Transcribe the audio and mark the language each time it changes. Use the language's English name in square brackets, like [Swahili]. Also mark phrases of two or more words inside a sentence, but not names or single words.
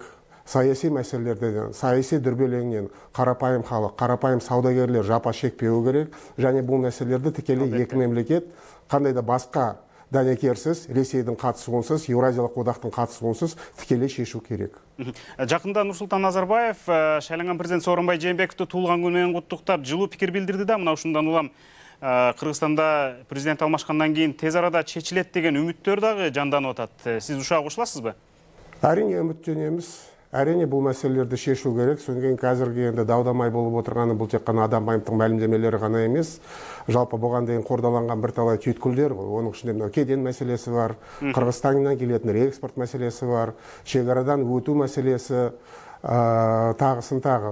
[Kazakh] Саяси мәселелерден, саяси дүрбелеңнен қарапайым халық, қарапайым саудагерлер жапа шекпеуі керек. Және бұл мәселелерді тікелей екі мемлекет қандай да басқа дәнекерсіз, Ресейдің қатысуынсыз, Еуразиялық одақтың қатысуынсыз тікелей шешу керек. Жақында Нұрсұлтан Назарбаев шайланған президент Сооронбай Жээнбековті туылған күнімен құттықтап, жылы пікір білдірді да, [Kyrgyz] мына ушундан улам [Kazakh] Кыргызстанда президент алмашқандан кейін тез арада чечилет деген үміттер дағы жанданып атат. [Kyrgyz] Сіз ушуга кошуласыз ба? [Kazakh] Әрине үміттенеміз. Әрине бұл мәселелерді шешу керек. Сондықтан қазіргі енді даудамай болып отырғаны бұл тек қана Атамбаевтың мәлімдемелері ғана емес. Жалпы бұған дейін қордаланған бірталай түйткілдер ғой. Оның ішінде мынау кеден мәселесі бар, Қырғызстаннан келетін экспорт мәселесі бар, шекарадан өту мәселесі, тағысын тағы.